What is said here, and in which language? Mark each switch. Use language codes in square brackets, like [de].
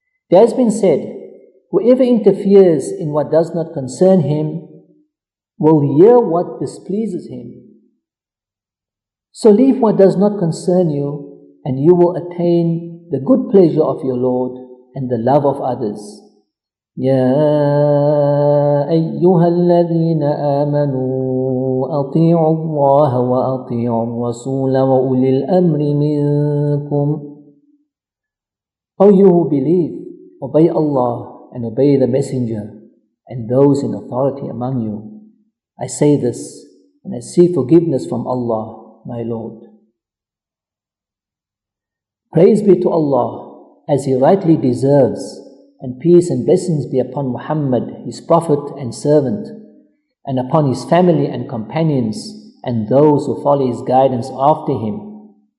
[en] It has been said, whoever interferes in what does not concern him will hear what displeases him. So leave what does not concern you, and you will attain the good pleasure of your Lord and the love of others. [ar] يا أيها الذين آمنوا أطيعوا الله وأطيعوا الرسول وأولي الأمر منكم. [en] O you who believe, obey Allah and obey the Messenger and those in authority among you. I say this and I seek forgiveness from Allah, my Lord. Praise be to Allah, as He rightly deserves, and peace and blessings be upon Muhammad, His Prophet and servant, and upon his family and companions, and those who follow his guidance after him.